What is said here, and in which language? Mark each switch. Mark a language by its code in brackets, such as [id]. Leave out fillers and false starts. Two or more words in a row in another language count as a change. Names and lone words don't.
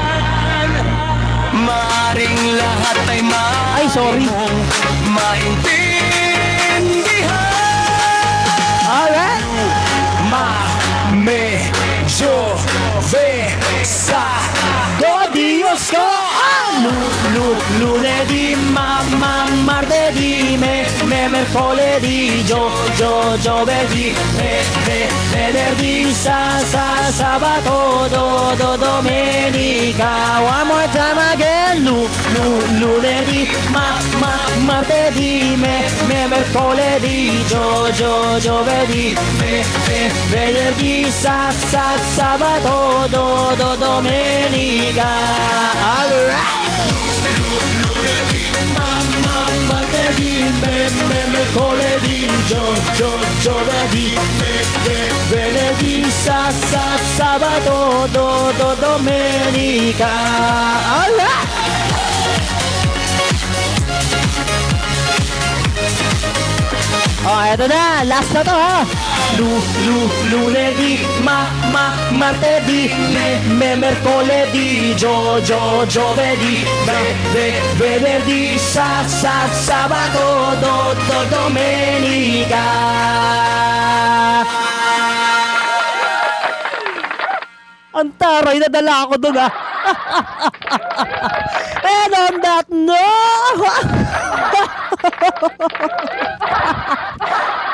[tl] Maaring lahat ay Ay, sorry. mong maintindihan. [en] Alright. [tl] Medyo sa Dios ko. [it] Lunedì, martedì, mercoledì, giovedì, venerdì, sabato, domenica. [en] One more time again. [it] Lunedì, martedì, mercoledì, giovedì, venerdì, sabato, domenica. [en] Alright. [it] Martedì, mercoledì, giovedì, venerdì, sabato, domenica. [tl] Alright. Oh, eto na. Last na to, ha. [it] Lunedì, martedì, mercoledì, giovedì, venerdì, sabato, domenica. [tl] Ang taray, nadala ako doon, ha. [en] And on that note,